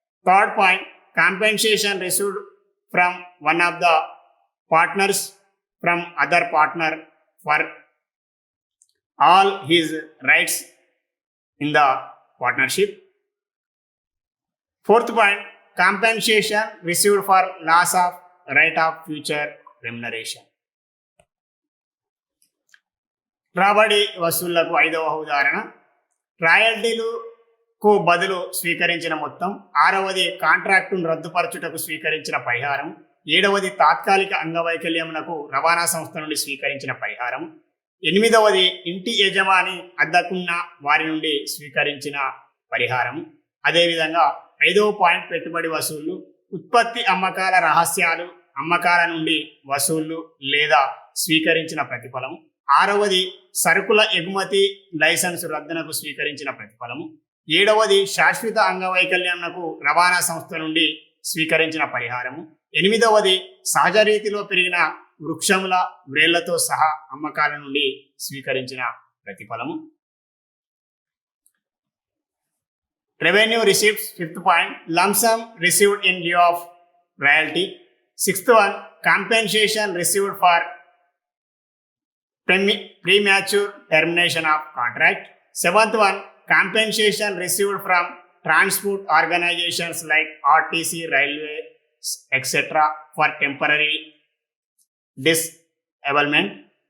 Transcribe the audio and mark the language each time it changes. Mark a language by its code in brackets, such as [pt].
[en] Third point, compensation received from one of the partners from other partner for all his rights in the partnership. Fourth point, compensation received for loss of right of future remuneration. [te] రాబడి వసూళ్లకు ఐదవ ఉదాహరణ, రాయల్టీలకు బదులు స్వీకరించిన మొత్తం. ఆరవది, కాంట్రాక్టును రద్దుపరచుటకు స్వీకరించిన పరిహారం. ఏడవది, తాత్కాలిక అంగవైకల్యమునకు రవాణా సంస్థ నుండి స్వీకరించిన పరిహారం. ఎనిమిదవది, ఇంటి యజమాని అద్దెకున్న వారి నుండి స్వీకరించిన పరిహారం. అదేవిధంగా ఐదవ పాయింట్, పెట్టుబడి వసూళ్లు. ఉత్పత్తి అమ్మకాల రహస్యాలు, అమ్మకాల నుండి వసూళ్లు లేదా స్వీకరించిన ప్రతిఫలం. ఆరవది, సరుకుల ఎగుమతి లైసెన్స్ రద్దునకు స్వీకరించిన ప్రతిఫలము. ఏడవది, శాశ్వత అంగవైకల్యంకు రవాణా సంస్థ నుండి స్వీకరించిన పరిహారము. ఎనిమిదవది, సహజ రీతిలో పెరిగిన వృక్షముల వ్రేళ్లతో సహా అమ్మకాల నుండి స్వీకరించిన ప్రతిఫలము. [en] Revenue receipts. Fifth point, lump sum received in lieu of royalty. Sixth one, compensation received for premature termination of contract. Seventh one, compensation received from transport organizations like RTC, railways, etc. for temporary disablement.